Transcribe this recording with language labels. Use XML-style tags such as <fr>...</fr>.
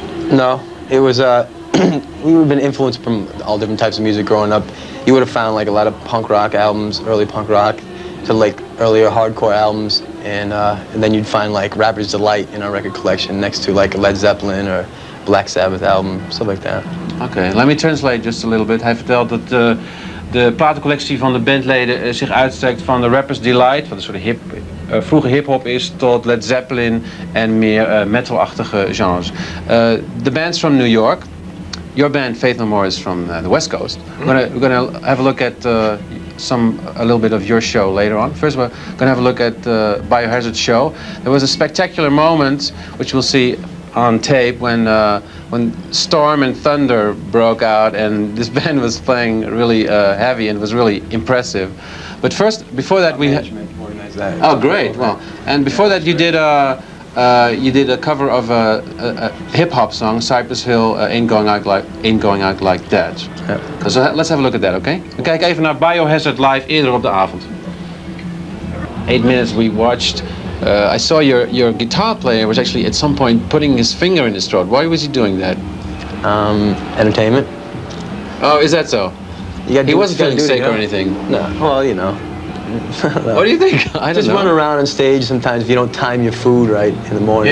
<en>No, it was we would have been influenced from all different types of music growing up. You would have found like a lot of punk rock albums, early punk rock, to like earlier hardcore albums, and then you'd find like Rapper's Delight in our record collection next to like a Led Zeppelin or Black Sabbath album, stuff like that. Oké, let me translate just a little bit.</en> <nl>Hij vertelt dat de platencollectie van de bandleden zich uitstrekt van de Rapper's Delight, wat een soort vroege hip-hop is, tot Led Zeppelin en meer metal-achtige genres.</nl> <en>The band's from New York. Your band, Faith No More, is from the West Coast. We're gonna have a look at a little bit of your show later on. First, we're gonna have a look at Biohazard's show. There was a spectacular moment, which we'll see on tape, when storm and thunder broke out, and this band was playing really heavy and was really impressive. But first, before that, we had. Oh, great! Well, and before that, you did a cover of a hip hop song, Cypress Hill, Ain't Going Out Like That. Yeah. So let's have a look at that, okay?</en> <nl>We kijken even naar Biohazard live eerder op de avond.</nl> <en>8 minutes we watched. I saw your guitar player was actually at some point putting his finger in his throat. Why was he doing that? Entertainment. Oh, is that so? He wasn't feeling sick or anything? No, well, you know. No. What do you think? I don't know. Just run around on stage sometimes if you don't time your food right in the morning.</en>